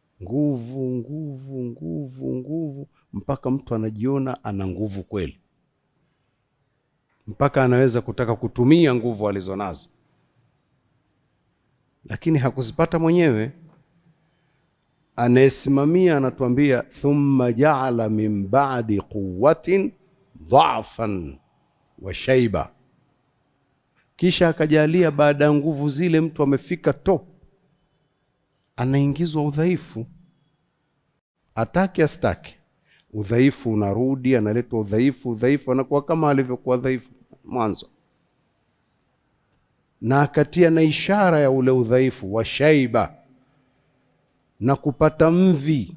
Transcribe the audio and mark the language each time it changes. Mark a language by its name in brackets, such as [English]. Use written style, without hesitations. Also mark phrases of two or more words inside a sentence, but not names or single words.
[Swahili] nguvu nguvu nguvu nguvu, mpaka mtu anajiona ana nguvu kweli, mpaka anaweza kutaka kutumia nguvu alizonazo, lakini hakuzipata mwenyewe. Anayesimamia anatuambia [Arabic] thumma ja'ala min ba'di quwwatin dha'fan wa shayba, [Swahili] kisha akajalia baada ya nguvu zile mtu amefika top, anaingizwa udhaifu. Ataki astaki, udhaifu unarudi, analetwa udhaifu anakuwa kama alivyokuwa dhaifu mwanzo, na akatia na ishara ya ule udhaifu wa shaiba, na kupata mvi.